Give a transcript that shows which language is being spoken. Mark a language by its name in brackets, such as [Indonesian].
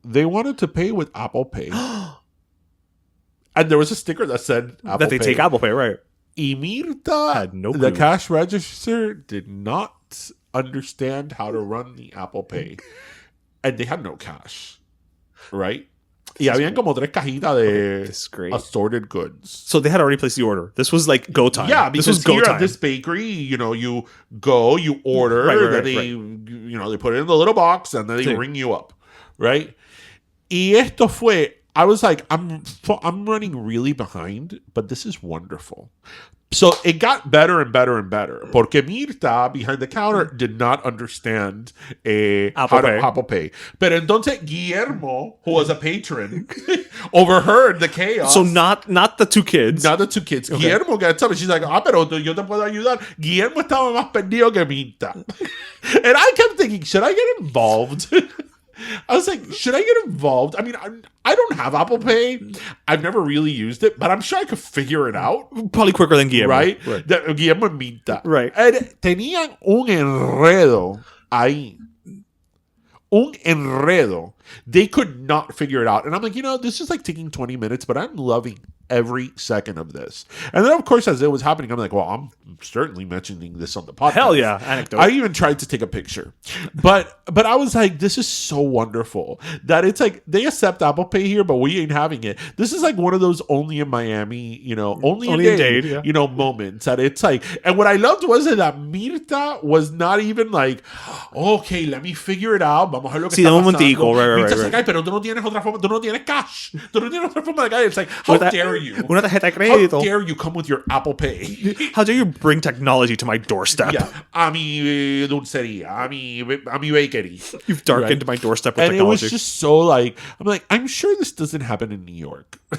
[English] They wanted to pay with Apple Pay. And there was a sticker that said Apple Pay. That they take Apple Pay, right. [Spanish] Y Mirtha, [English] had no clue. The cash register, did not understand how to run the Apple Pay. And they had no cash. Right? [Spanish] Y habían como 3 cajitas de [English] assorted goods. So they had already placed the order. This was like go time. Yeah, because this was go here time. at this bakery, you go, you order, then they, they put it in the little box, and then they ring you up, right? [Spanish] Y esto fue, [English] I was like, I'm running really behind, but this is wonderful. So it got better and better and better. Porque Mirtha, behind the counter, did not understand Apple Pay. [Spanish] Pero entonces [English] Guillermo, who was a patron, overheard the chaos. So not the two kids. Not the two kids. Okay. [Spanish] Guillermo [English] gets up and she's like, [Spanish] pero yo te puedo ayudar. Guillermo estaba más perdido que Mirtha. [English] And I kept thinking, should I get involved? I was like, should I get involved? I mean, I don't have Apple Pay. I've never really used it, but I'm sure I could figure it out. Probably quicker than Guillermo. Right? Guillermo and Mirtha. Right. [Spanish] And tenían un enredo ahí. Un enredo. [English] They could not figure it out. And I'm like, this is like taking 20 minutes, but I'm loving every second of this. And then, of course, as it was happening, I'm like, well, I'm certainly mentioning this on the podcast. Hell yeah, anecdote. I even tried to take a picture. But I was like, this is so wonderful that it's like they accept Apple Pay here, but we ain't having it. This is like one of those only in Miami, only in Dade, yeah. Moments that it's like. And what I loved was that Mirtha was not even like, okay, let me figure it out. [Spanish] Vamos a ver lo que está pasando. [English] Mirtha's like, [Spanish] ay, pero tú no tienes otra forma, tú no tienes cash. Tú no tienes otra forma de cash. [English] It's like, how dare you? [Spanish] Una tarjeta de crédito. [English] How dare you come with your Apple Pay? How dare you bring technology to my doorstep? [Spanish] Yeah, a mi dulcería, a mi bakery. [English] You've darkened my doorstep with technology. And it was just so like, I'm sure this doesn't happen in New York.